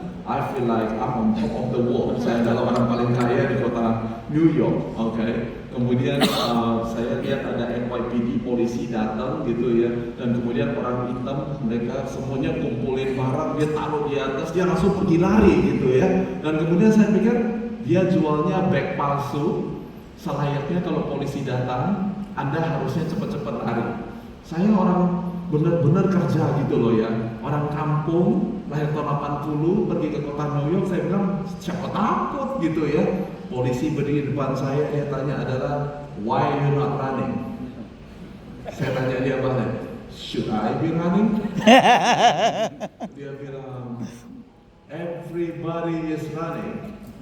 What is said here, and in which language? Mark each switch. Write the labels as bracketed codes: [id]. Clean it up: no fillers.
[en] I feel like I'm on top of the world. [id] Saya adalah orang paling kaya di kota New York. Kemudian saya lihat ada NYPD polisi datang gitu ya, dan kemudian orang hitam mereka semuanya kumpulin barang, dia taruh di atas, dia langsung pergi lari gitu ya. Dan kemudian saya pikir dia jualnya bag palsu. Selayaknya kalau polisi datang, Anda harusnya cepat-cepat lari. Saya orang benar-benar kerja gitu loh ya, orang kampung, lahir tahun 80, pergi ke kota New York. Saya bilang siapa takut gitu ya. Polisi berdiri depan saya, dia tanya adalah [en] why you not running? [id] Saya tanya dia balik, [en] should I be running? [id] Dia bilang [en] everybody is running.